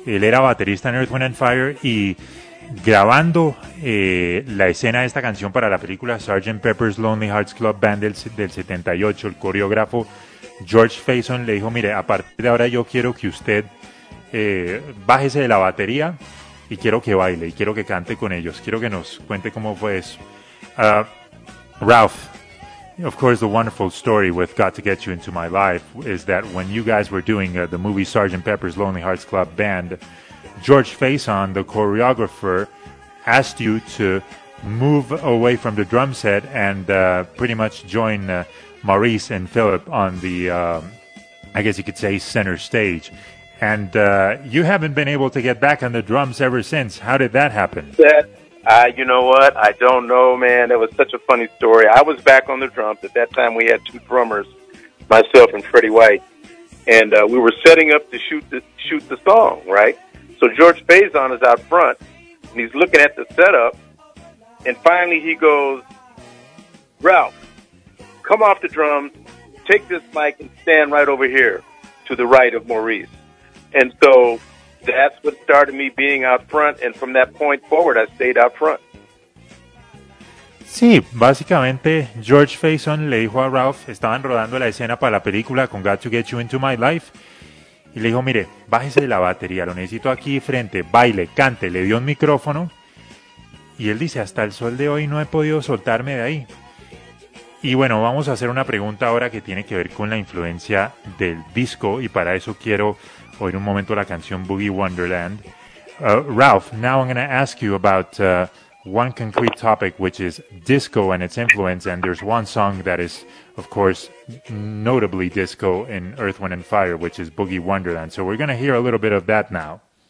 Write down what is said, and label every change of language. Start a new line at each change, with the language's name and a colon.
Spanish: Él era baterista en Earth, Wind & Fire y grabando la escena de esta canción para la película Sgt. Pepper's Lonely Hearts Club Band del 78, el coreógrafo George Faison le dijo, mire, a partir de ahora yo quiero que usted bájese de la batería y quiero que baile y quiero que cante con ellos. Quiero que nos cuente cómo fue eso.
English: Ralph, of course, the wonderful story with Got to Get You Into My Life is that when you guys were doing the movie Sgt. Pepper's Lonely Hearts Club Band, George Faison, the choreographer, asked you to move away from the drum set and pretty much join Maurice and Philip on the, I guess you could say, center stage. And you haven't been able to get back on the drums ever since. How did that happen? You know what? I don't know, man. That was such a funny story. I was back on the drums. At that time, we had two drummers, myself and Freddie White. And we were setting up to shoot the song, right? So George Faison is out front, and he's looking at the setup. And finally, he goes, "Ralph, come off the drums, take this mic, and stand right over here to the right of Maurice." And so that's what started me being out front, and from that point forward, I stayed out front.
Spanish: Sí, básicamente, George Faison le dijo a Ralph, estaban rodando la escena para la película con Got to Get You Into My Life, y le dijo, mire, bájese de la batería, lo necesito aquí frente, baile, cante, le dio un micrófono, y él dice, hasta el sol de hoy no he podido soltarme de ahí. Y bueno, vamos a hacer una pregunta ahora que tiene que ver con la influencia del disco, y para eso quiero oír un momento la canción Boogie Wonderland.
English: Ralph, now I'm going to ask you about one concrete topic, which is disco and its influence, and there's one song that is, of course, notably disco in Earth, Wind & Fire, which is Boogie Wonderland. So we're going to hear a little bit of that now.